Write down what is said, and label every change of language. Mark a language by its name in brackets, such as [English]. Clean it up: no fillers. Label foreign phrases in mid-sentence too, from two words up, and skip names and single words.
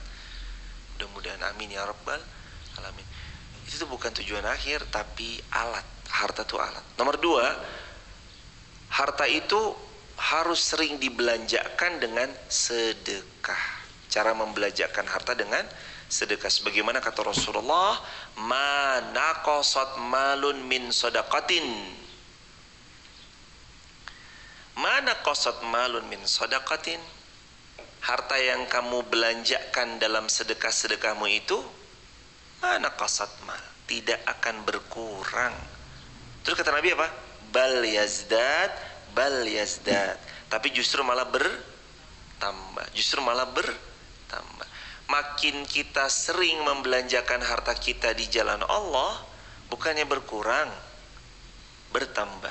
[Indonesian] Mudah-mudahan [Arabic] آمين يا رب العالمين. [Indonesian] Itu tuh bukan tujuan akhir, tapi alat. Harta itu alat. Nomor 2, harta itu harus sering dibelanjakan dengan sedekah. Cara membelanjakan harta dengan sedekah, sebagaimana kata Rasulullah, [Arabic] ما نقصت مال من صدقة، ما نقصت مال من صدقة, [Indonesian] harta yang kamu belanjakan dalam sedekah-sedekahmu itu [Arabic] ما نقصت مال, [Indonesian] tidak akan berkurang. Terus kata Nabi apa? [Arabic] بل يزداد، بل يزداد, [Indonesian] tapi justru malah bertambah, justru malah bertambah. Makin kita sering membelanjakan harta kita di jalan Allah, bukannya berkurang, bertambah.